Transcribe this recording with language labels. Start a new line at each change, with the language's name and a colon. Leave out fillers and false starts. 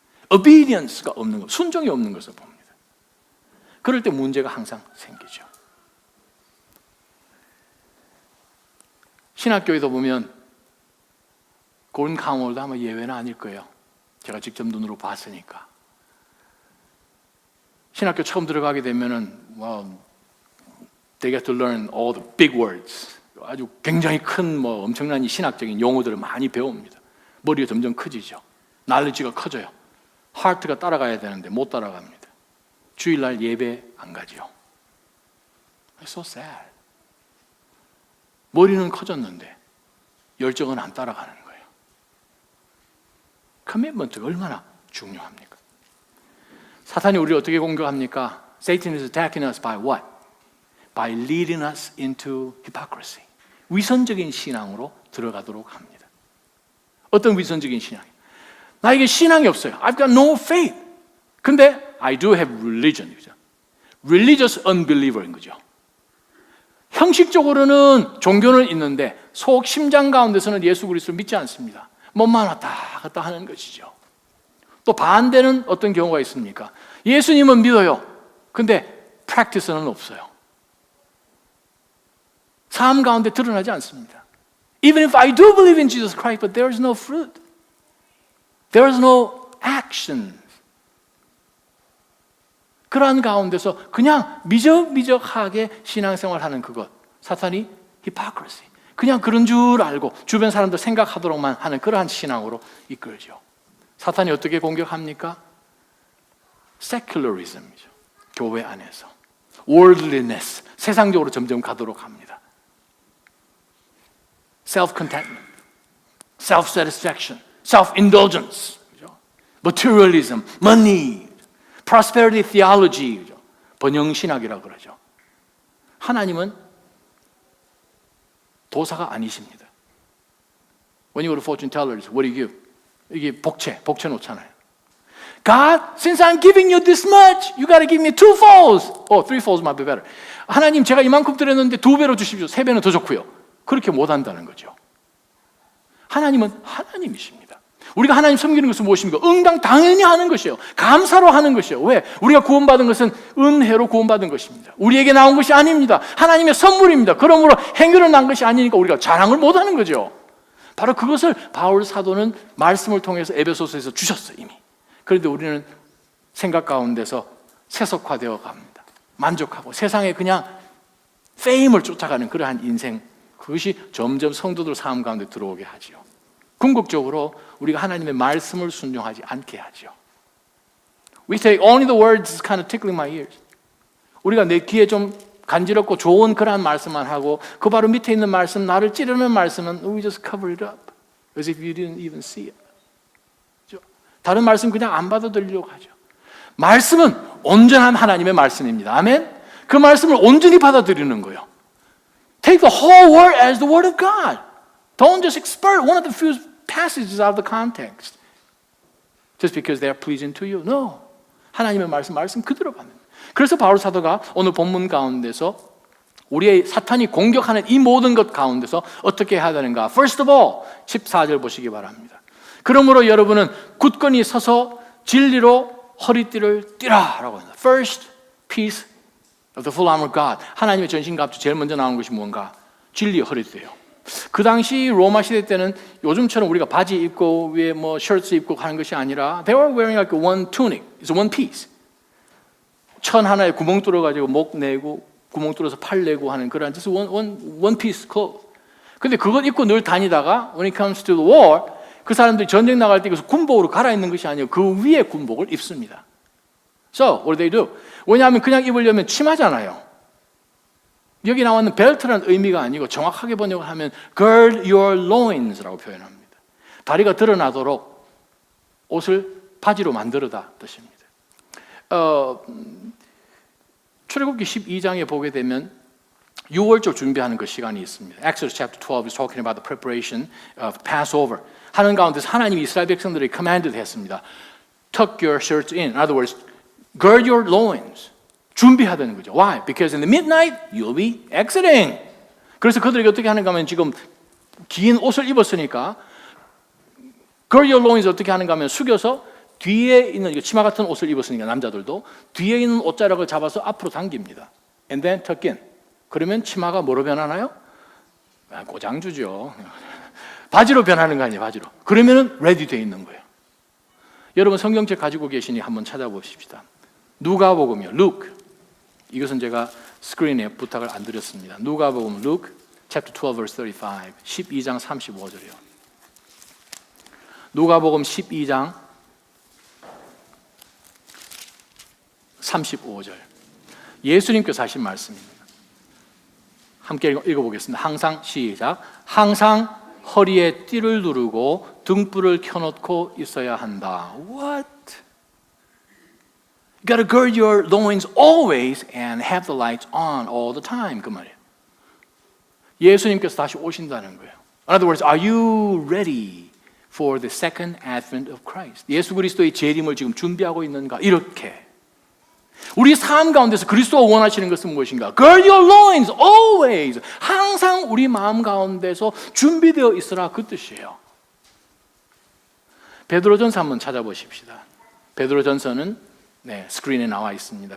Korean: obedience가 없는 것, 순종이 없는 것을 봅니다. 그럴 때 문제가 항상 생기죠. 신학교에도 보면 고린 카운홀도 아마 예외는 아닐 거예요. 제가 직접 눈으로 봤으니까. 신학교 처음 들어가게 되면은
English: they get to learn all the big words.
Korean: 아주 굉장히 큰 엄청난 이 신학적인 용어들을 많이 배웁니다. 머리가 점점 커지죠. knowledge가 커져요. heart가 따라가야 되는데 못 따라갑니다. 주일날 예배 안 가지요.
English: It's so sad.
Korean: 머리는 커졌는데 열정은 안 따라가는 거예요. 커미트먼트가 얼마나 중요합니까? 사탄이 우리를 어떻게 공격합니까?
English: Satan is attacking us by what? By leading us into hypocrisy.
Korean: 위선적인 신앙으로 들어가도록 합니다. 어떤 위선적인 신앙? 나에게 신앙이 없어요.
English: I've got no faith. 근데 I do have religion. Religious unbeliever
Korean: 인 거죠. 형식적으로는 종교는 있는데 속 심장 가운데서는 예수 그리스도를 믿지 않습니다. 몸만 왔다 갔다 하는 것이죠. 또 반대는 어떤 경우가 있습니까? 예수님은 믿어요. 근데 practice는 없어요. 삶 가운데 드러나지 않습니다.
English: Even if I do believe in Jesus Christ, but there is no fruit. There is no action.
Korean: 그러한 가운데서 그냥 미적미적하게 신앙생활하는 그것, 사탄이 hypocrisy. 그냥 그런 줄 알고 주변 사람들 생각하도록만 하는 그러한 신앙으로 이끌죠. 사탄이 어떻게 공격합니까? secularism이죠. 교회 안에서 worldliness, 세상적으로 점점 가도록 합니다.
English: self-contentment, self-satisfaction, self-indulgence, materialism, money, prosperity theology,
Korean: 번영신학이라고 그러죠. 하나님은 도사가 아니십니다.
English: When you go to fortune tellers, what do you give?
Korean: 이게 복채 놓잖아요.
English: God, since I'm giving you this much, you got to give me 2 folds. Three folds might be better.
Korean: 하나님, 제가 이만큼 드렸는데 2배로 주십시오. 3배는 더 좋고요. 그렇게 못한다는 거죠. 하나님은 하나님이십니다. 우리가 하나님 섬기는 것은 무엇입니까? 응당 당연히 하는 것이에요. 감사로 하는 것이에요. 왜? 우리가 구원받은 것은 은혜로 구원받은 것입니다. 우리에게 나온 것이 아닙니다. 하나님의 선물입니다. 그러므로 행위로 난 것이 아니니까 우리가 자랑을 못하는 거죠. 바로 그것을 바울 사도는 말씀을 통해서 에베소서에서 주셨어요, 이미. 그런데 우리는 생각 가운데서 세속화되어 갑니다. 만족하고 세상에 그냥 페임을 쫓아가는 그러한 인생, 그것이 점점 성도들 삶 가운데 들어오게 하지요. 궁극적으로 우리가 하나님의 말씀을 순종하지 않게 하죠.
English: We say only the words kind of tickling my ears.
Korean: 우리가 내 귀에 좀 간지럽고 좋은 그러한 말씀만 하고 그 바로 밑에 있는 말씀, 나를 찌르는 말씀은
English: we just cover it up as if you didn't even see it.
Korean: 다른 말씀 그냥 안 받아들이려고 하죠. 말씀은 온전한 하나님의 말씀입니다. 아멘. 그 말씀을 온전히 받아들이는 거예요.
English: Take the whole word as the word of God. Don't just expert one of the few passages out of the context just because they are pleasing to you. No.
Korean: 하나님의 말씀 그대로 받는 거예요. 그래서 바울 사도가 오늘 본문 가운데서 우리의 사탄이 공격하는 이 모든 것 가운데서 어떻게 해야 되는가?
English: First of all,
Korean: 14절 보시기 바랍니다. 그러므로 여러분은 굳건히 서서 진리로 허리띠를 띠라라고 합니다.
English: First piece of the full armor of God.
Korean: 하나님의 전신갑주 제일 먼저 나오는 것이 뭔가? 진리의 허리띠예요. 그 당시 로마 시대 때는 요즘처럼 우리가 바지 입고 위에 뭐 셔츠 입고 하는 것이 아니라
English: they were wearing like one tunic. It's one piece.
Korean: 천 하나에 구멍 뚫어 가지고 목 내고 구멍 뚫어서 팔 내고 하는 그런
English: just one piece clothes.
Korean: 근데 그것 입고 늘 다니다가
English: when it comes to the war
Korean: 그 사람들이 전쟁 나갈 때 그래서 군복으로 갈아입는 것이 아니고 그 위에 군복을 입습니다.
English: So what do they do?
Korean: 왜냐하면 그냥 입으려면 치마잖아요. 여기 나오는 벨트라는 의미가 아니고 정확하게 번역을 하면
English: gird your loins
Korean: 라고 표현합니다. 다리가 드러나도록 옷을 바지로 만들어다 뜻입니다. 출애굽기 12장에 보게 되면 6월절 준비하는 그 시간이 있습니다.
English: Exodus chapter 12 is talking about the preparation of Passover.
Korean: 하는 가운데서 하나님이 이스라엘 백성들에게 commanded 했습니다.
English: Tuck your shirts in. In other words, gird your loins.
Korean: 준비하다는 거죠.
English: Why? Because in the midnight you'll be exiting.
Korean: 그래서 그들에게 어떻게 하는가 하면 지금 긴 옷을 입었으니까
English: gird your loins
Korean: 어떻게 하는가 하면 숙여서 뒤에 있는 치마 같은 옷을 입었으니까 남자들도 뒤에 있는 옷자락을 잡아서 앞으로 당깁니다.
English: And then tuck in.
Korean: 그러면 치마가 뭐로 변하나요? 고장주죠. 바지로 변하는 거 아니에요, 바지로. 그러면은 ready 돼 있는 거예요. 여러분 성경책 가지고 계시니 한번 찾아보십시다. 누가복음이요, Luke. 이것은 제가 스크린에 부탁을 안 드렸습니다. 누가복음,
English: Luke, chapter 12, verse 35.
Korean: 12장 35절이요. 누가복음 12장 35절. 예수님께서 하신 말씀입니다. 함께 읽어보겠습니다. 항상 시작. 항상 허리에 띠를 두르고 등불을 켜놓고 있어야 한다.
English: What? You got to gird your loins always and have the lights on all the time.
Korean: 그 말이에요. 예수님께서 다시 오신다는 거예요.
English: In other words, are you ready for the second advent of Christ.
Korean: 예수 그리스도의 재림을 지금 준비하고 있는가? 이렇게. 우리 삶 가운데서 그리스도가 원하시는 것은 무엇인가?
English: Gird your loins always.
Korean: 항상 우리 마음 가운데서 준비되어 있으라 그 뜻이에요. 베드로전서 한번 찾아보십시다. 베드로전서는 스크린에 나와 있습니다.